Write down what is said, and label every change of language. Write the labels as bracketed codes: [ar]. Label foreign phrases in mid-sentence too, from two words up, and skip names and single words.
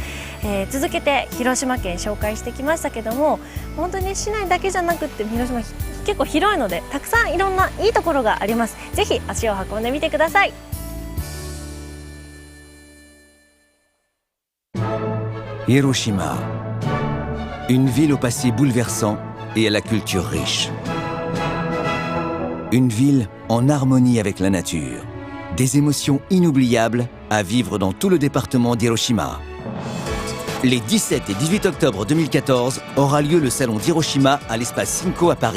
[ja] 続けて広島県紹介してきましたけども、本当に市内だけじゃなくって広島結構広いので、たくさんいろんないいところがあります。ぜひ足を運んでみてください。 [fr] Hiroshima, une ville au passé bouleversant et à la culture riche. Une ville en harmonie avec la nature. Des émotions inoubliables à vivre dans tout le département d'Hiroshima. Les 17 et 18 octobre 2014 aura lieu le salon d'Hiroshima à l'espace Cinco à Paris.